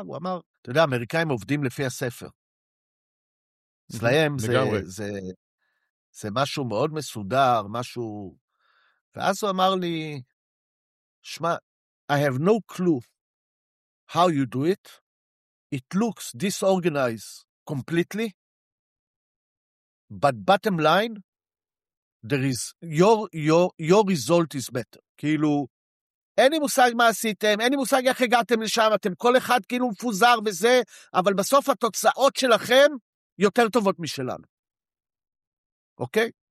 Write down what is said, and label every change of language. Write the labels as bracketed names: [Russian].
[Hebrew] הוא אמר, אתה יודע, האמריקאים עובדים לפי הספר. אצלהם זה משהו מאוד מסודר, משהו... ואז הוא אמר לי, שמע, [English] I have no clue how you do it. It looks disorganized completely, but bottom line, there is your result is better. [Hebrew] כאילו, אין לי מושג מה עשיתם, אין לי מושג איך הגעתם לשם, אתם כל אחד כאילו מפוזר וזה, אבל בסוף התוצאות שלכם יותר טובות משלנו. אוקיי?